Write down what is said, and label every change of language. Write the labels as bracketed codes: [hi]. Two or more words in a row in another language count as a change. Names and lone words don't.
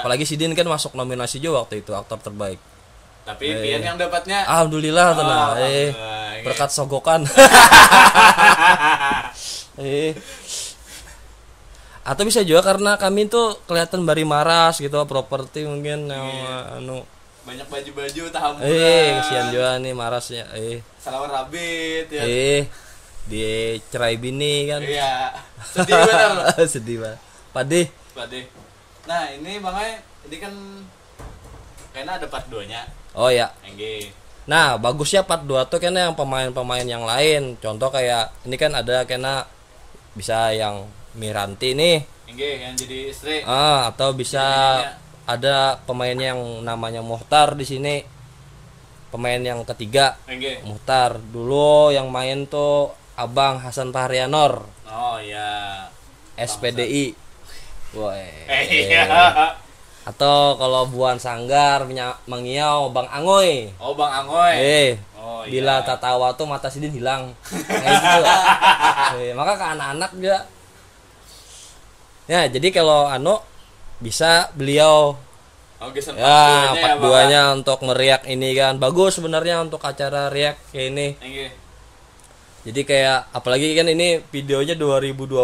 [bjn] Apalagi si Din kan masuk nominasi juga waktu itu aktor terbaik. Tapi Pian yang dapatnya. Alhamdulillah Oh, tenang. alhamdulillah. Berkat sogokan. Atau bisa juga karena kami tuh kelihatan bari maras gitu, properti mungkin yang anu. Banyak baju-baju tahamu. Kesian juga nih marasnya. Salawar rabit ya. Dicerai bini kan. Iya. Sedih benar. Sedih banget. Pade. Nah, ini Bang ini kan kayaknya ada part 2-nya. Oh ya. Engge. Nah, bagusnya part 2 tuh kayaknya yang pemain-pemain yang lain. Contoh kayak ini kan ada kayaknya bisa yang Miranti nih. Engge yang jadi istri. Atau bisa ada pemain yang namanya Muhtar di sini. Pemain yang ketiga. Engge. Muhtar. Dulu yang main tuh Abang Hasan Fahrianor. Oh iya. SPDI. Woi. Iya. Atau kalau Buan Sanggar Mangiau Bang Angoy. Oh Bang Angoy. Oh iya. Bila tak tawa tuh mata Sidin hilang. Kayak gitu. Maka ke anak-anak juga. Ya, jadi kalau bisa beliau Oke, ya part 2-nya untuk meriak ini kan bagus sebenarnya untuk acara riak kayak ini. Engge. Jadi kayak apalagi kan ini videonya 2012.